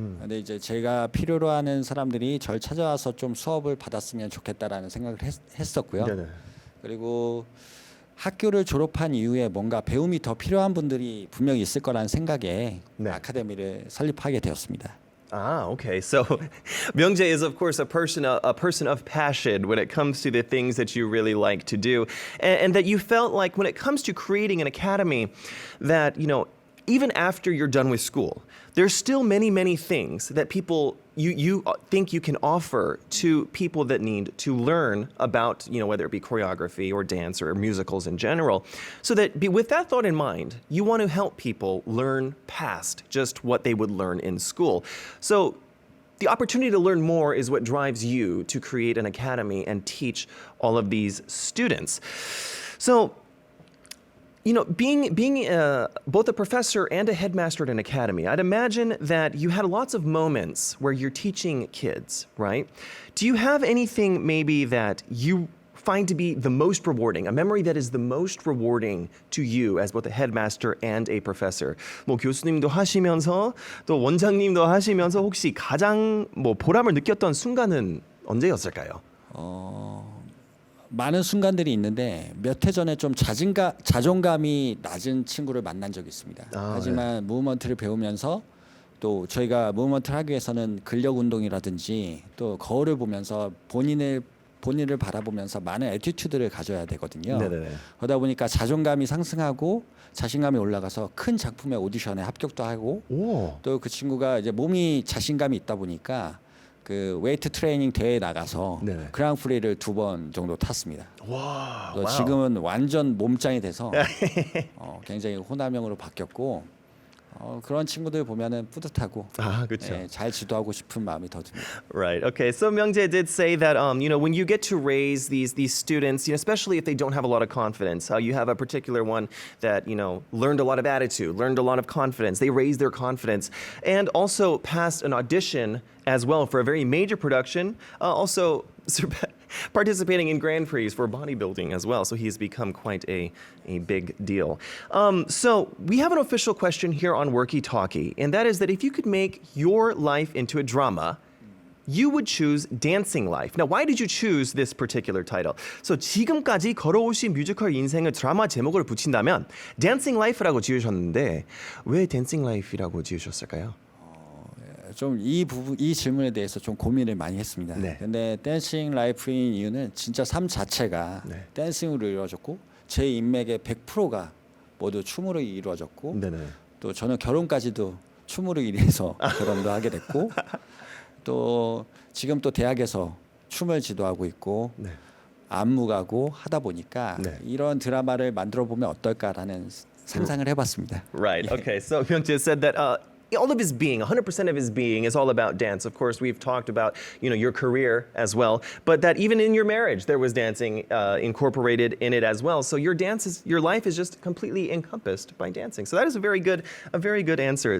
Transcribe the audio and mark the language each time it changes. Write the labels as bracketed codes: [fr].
[ko] 근데 이제 제가 필요로 하는 사람들이 저를 찾아와서 좀 수업을 받았으면 좋겠다라는 생각을 했었고요. 네네. 그리고 학교를 졸업한 이후에 뭔가 배움이 더 필요한 분들이 분명히 있을 거라는 생각에 네. 아카데미를 설립하게 되었습니다. [en] Ah, okay. So Myungjae is of course a person of passion when it comes to the things that you really like to do, and that you felt like when it comes to creating an academy, that even after you're done with school, there's still many things that people you think you can offer to people that need to learn about whether it be choreography or dance or musicals in general. So that with that thought in mind, you want to help people learn past just what they would learn in school. So the opportunity to learn more is what drives you to create an academy and teach all of these students. So being both a professor and a headmaster at an academy, I'd imagine that you had lots of moments where you're teaching kids, right? Do you have anything maybe that you find to be the most rewarding, a memory that is the most rewarding to you as both a headmaster and a professor? [ko] 뭐 교수님도 하시면서 또 원장님도 하시면서 혹시 가장 보람을 느꼈던 순간은 언제였을까요? 많은 순간들이 있는데 몇 해 전에 좀 자존감이 낮은 친구를 만난 적이 있습니다. 하지만 무브먼트를 배우면서 또 저희가 무브먼트를 하기 위해서는 근력 운동이라든지 또 거울을 보면서 본인을 바라보면서 많은 애티튜드를 가져야 되거든요. 네네네. 그러다 보니까 자존감이 상승하고 자신감이 올라가서 큰 작품의 오디션에 합격도 하고 또 그 친구가 이제 몸이 자신감이 있다 보니까 그 웨이트 트레이닝 대회에 나가서 네네. 그랑프리를 2번 정도 탔습니다. 와. 또 지금은 완전 몸짱이 돼서 굉장히 호남형으로 바뀌었고 그런 친구들 보면은 뿌듯하고 그렇죠. 잘 지도하고 싶은 마음이 더 듭니다. [en] Right. Okay. So Myungjae did say that when you get to raise these students, especially if they don't have a lot of confidence, you have a particular one that learned a lot of attitude, learned a lot of confidence. They raised their confidence, and also passed an audition as well for a very major production. Also participating in Grand Prix for bodybuilding as well. So he's become quite a big deal. So we have an official question here on Worky Talkie, and that is that if you could make your life into a drama, you would choose Dancing Life. Now, why did you choose this particular title? [ko] So 지금까지 걸어오신 뮤지컬 인생을 드라마 제목을 붙인다면 Dancing Life라고 지으셨는데 왜 Dancing Life이라고 지으셨을까요? 좀 이 질문에 대해서 좀 고민을 많이 했습니다. 네. 근데 댄싱 라이프인 이유는 진짜 삶 자체가 댄싱으로 이루어졌고 제 인맥의 100%가 모두 춤으로 이루어졌고 네네. 또 저는 결혼까지도 춤으로 인해서 결혼도 하게 됐고 또 지금 또 대학에서 춤을 지도하고 있고 안무가고 하다 보니까 이런 드라마를 만들어 보면 어떨까라는 상상을 해봤습니다. [en] Right. Okay. So Myungjae said that all of his being, 100% of his being is all about dance. Of course, we've talked about, your career as well, but that even in your marriage, there was dancing incorporated in it as well. So your life is just completely encompassed by dancing. So that is a very good answer.